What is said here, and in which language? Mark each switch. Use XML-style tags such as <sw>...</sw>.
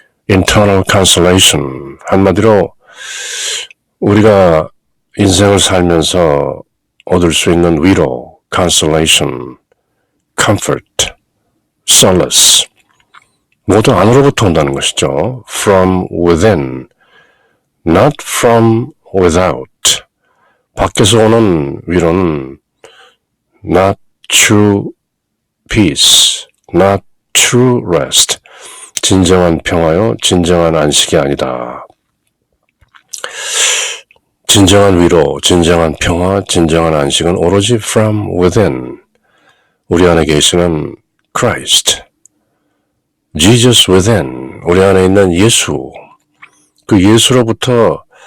<ko>Internal Consolation, 한마디로 우리가 인생을 살면서 얻을 수 있는 위로,</ko> <en>consolation, comfort, solace,</en> <ko>모두 안으로부터 온다는 것이죠.</ko> <en>From within, not from without.</en> <ko>밖에서 오는 위로는</ko> <en>not true peace, not true rest.</en> <ko>진정한 평화요, 진정한 안식이 아니다. 진정한 위로, 진정한 평화, 진정한 안식은 오로지</ko> <en>from within.</en> <ko>우리 안에 계시는 Christ, Jesus within, 우리 안에 있는 예수, 그 예수로부터</ko>